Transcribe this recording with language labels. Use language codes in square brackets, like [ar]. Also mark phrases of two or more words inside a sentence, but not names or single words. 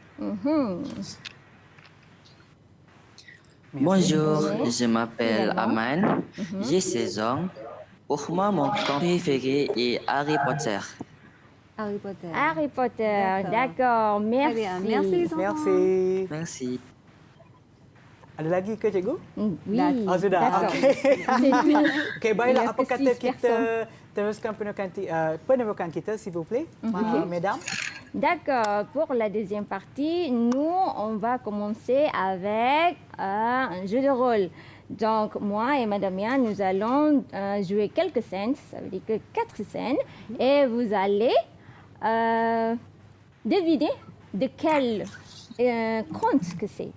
[fr] Bonjour, Merci. je m'appelle Également. Aman, j'ai 16 ans. Pour moi, mon conte préféré est Harry Potter. Harry Potter. Harry Potter, D'accord. d'accord, Très merci. bien. Merci les enfants. Merci. Merci. [ms] Ada lagi ke cikgu? [fr] Oui, [ms] Oh, sudah. [fr] d'accord. [ms] Okey. [fr] C'est tout. [ms] Okey, baiklah. [fr] Il y a [ms] Apa [fr] que [ms] kata [fr] 6 [ms] kita [fr] personnes. [ms] teruskan penemukan kita, [fr] s'il vous plaît, mesdames? D'accord, pour la deuxième partie, nous, on va commencer avec un jeu de rôle. Donc, moi et Madame Yann, nous allons jouer quelques scènes, ça veut dire que 4 scènes, et vous allez deviner de quel conte que c'est.